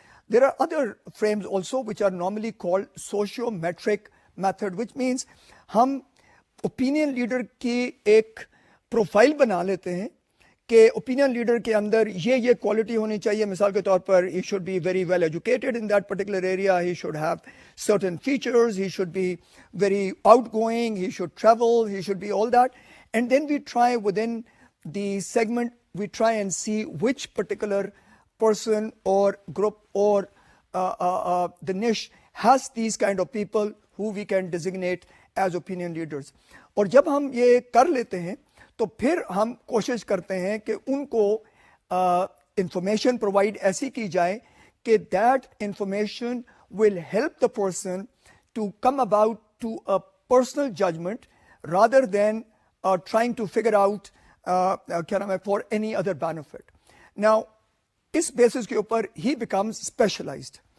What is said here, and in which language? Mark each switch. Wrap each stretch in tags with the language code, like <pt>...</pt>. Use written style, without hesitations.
<en>there are other frames also which are normally called sociometric method which means</en> <ur>ہم opinion leader کی ایک profile بنا لیتے ہیں کہ اوپینین لیڈر کے اندر یہ کوالٹی ہونی چاہیے. مثال کے طور پر</ur> <en>He should be very well educated in that particular area, he should have certain features, he should be very outgoing, he should travel, he should be all that. And then we try within the segment, we try and see which particular person or group or the niche has these kind of people who we can designate as opinion leaders.</en> <ur>اور جب ہم یہ کر لیتے ہیں تو پھر ہم کوشش کرتے ہیں کہ ان کو انفارمیشن پرووائڈ ایسی کی جائے کہ</ur> <en>That information will help the person to come about to a personal judgment rather than trying to figure out for any other benefit. Now,</en> <ur>اس basis کے اوپر</ur> <en>he becomes specialized.</en>